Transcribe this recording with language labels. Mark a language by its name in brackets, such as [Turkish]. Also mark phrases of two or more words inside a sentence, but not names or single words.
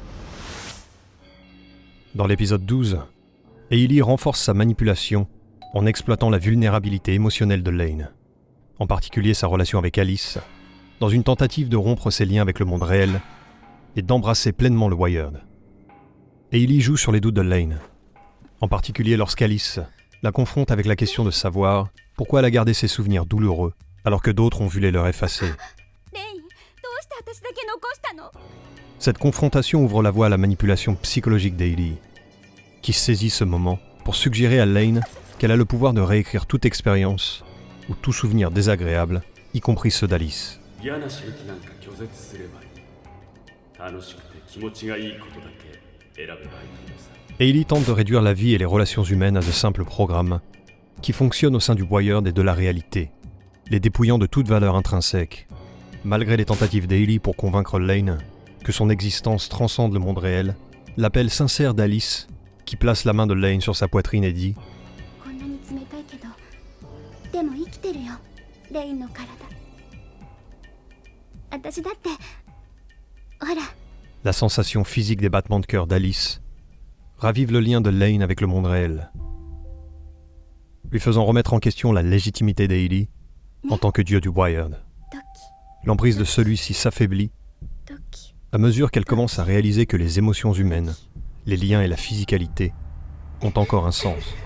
[French] Dans l'épisode 12, Hailey renforce sa manipulation en exploitant la vulnérabilité émotionnelle de Lane, en particulier sa relation avec Alice, dans une tentative de rompre ses liens avec le monde réel et d'embrasser pleinement le Wired. Hailey joue sur les doutes de Lane, en particulier lorsqu'Alice la confronte avec la question de savoir pourquoi elle a gardé ses souvenirs douloureux alors que d'autres ont vu les leurs effacer. [Japanese] レインどうして私だけ残したの [French] Cette confrontation ouvre la voie à la manipulation psychologique d'Hailey, qui saisit ce moment pour suggérer à Lane qu'elle a le pouvoir de réécrire toute expérience ou tout souvenir désagréable, y compris ceux d'Alice. [Japanese] 嫌な刺激なんか拒絶すればいい。楽しくて気持ちがいいことだけ選べばいいのさ。 [French] Hailey tente de réduire la vie et les relations humaines à de simples programmes qui fonctionnent au sein du Wired et de la réalité, les dépouillant de toute valeur intrinsèque, malgré les tentatives d'Hailey pour convaincre Lane que son existence transcende le monde réel. L'appel sincère d'Alice, qui place la main de Lane sur sa poitrine et dit [Japanese] こんなに冷たいけどでも生きてるよレインの体私だってほら [French] La sensation physique des battements de cœur d'Alice ravive le lien de Lane avec le monde réel, lui faisant remettre en question la légitimité d'Hailey en tant que dieu du Wired. [Japanese] ドキ [French] L'emprise de celui-ci s'affaiblit [Japanese] ドキ [French] à mesure qu'elle commence à réaliser que les émotions humaines, les liens et la physicalité ont encore un sens.